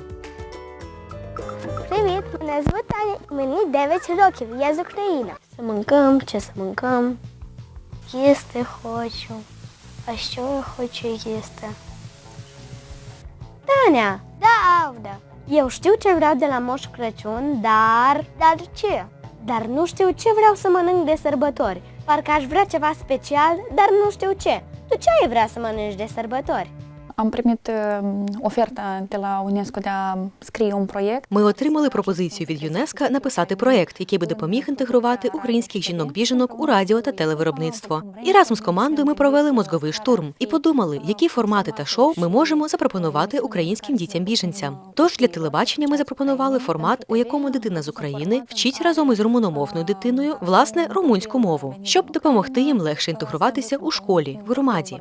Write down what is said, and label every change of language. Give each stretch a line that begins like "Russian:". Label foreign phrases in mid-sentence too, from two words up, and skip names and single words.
Ukrainian: Привіт, мене звуть Таня, мені 9 років, я з України. Саманкам чи саманкам. Їсти хочу. А що я хочу їсти?
Romanian: Tania,
Ukrainian: Правда.
Romanian: eu știu ce vreau de la Moș Crăciun, dar ce? Dar nu știu ce vreau să mănânc de sărbători. Parcă aș vrea ceva special, dar nu știu ce. Tu ce ai vrea să mănânci de sărbători? Am primit oferta de la UNESCO de a scrie un proiect.
Ukrainian: Ми отримали пропозицію від ЮНЕСКО написати проєкт, який би допоміг інтегрувати українських жінок-біженок у радіо та телевиробництво. І разом з командою ми провели мозговий штурм і подумали, які формати та шоу ми можемо запропонувати українським дітям-біженцям. Тож для телебачення ми запропонували формат, у якому дитина з України вчить разом із румуномовною дитиною, власне, румунську мову, щоб допомогти їм легше інтегруватися у школі, в громаді.